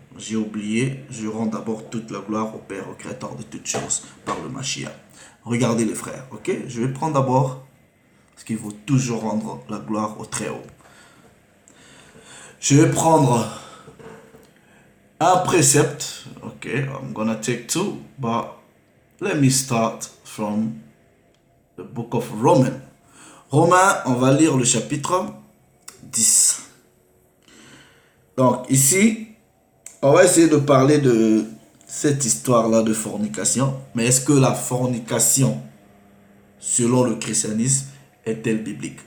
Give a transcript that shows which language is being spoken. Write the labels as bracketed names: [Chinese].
[French] J'ai oublié, je rends d'abord toute la gloire au Père, au Créateur de toutes choses, par le Mashiach. Regardez les frères, ok? Je vais prendre d'abord, parce qu'il faut toujours rendre la gloire au Très-Haut. Je vais prendre un précepte, ok? [English] I'm gonna take 2, but let me start from the book of Romans. [French] Romains, on va lire le chapitre 10. Donc ici, on va essayer de parler de cette histoire-là de fornication. Mais est-ce que la fornication, selon le christianisme, est-elle biblique?